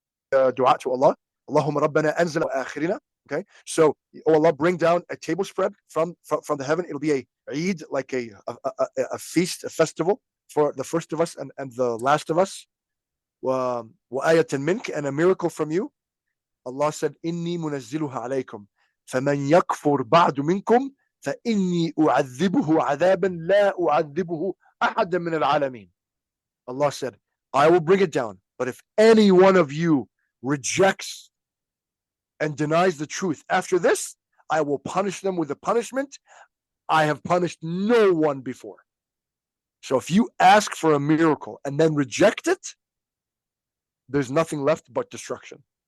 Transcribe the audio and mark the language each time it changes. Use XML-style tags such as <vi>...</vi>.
<en>dua to Allah.</en> <ar>Allahumma rabbana anzil akhirina.</ar> <en>Okay, so oh Allah, bring down a table spread from the heaven. It'll be a Eid, like a feast, a festival for the first of us and the last of us.</en> <ar>وآية منك,</ar> <en>and a miracle from you. Allah said,</en> <ar>إني منزلها عليكم فمن يكفر بعد منكم فإني أعذبه عذابا لا أعذبه أحدا من العالمين.</ar> <en>Allah said, I will bring it down, but if any one of you rejects and denies the truth after this, I will punish them with a punishment I have punished no one before. So if you ask for a miracle and then reject it, there's nothing left but destruction.</en>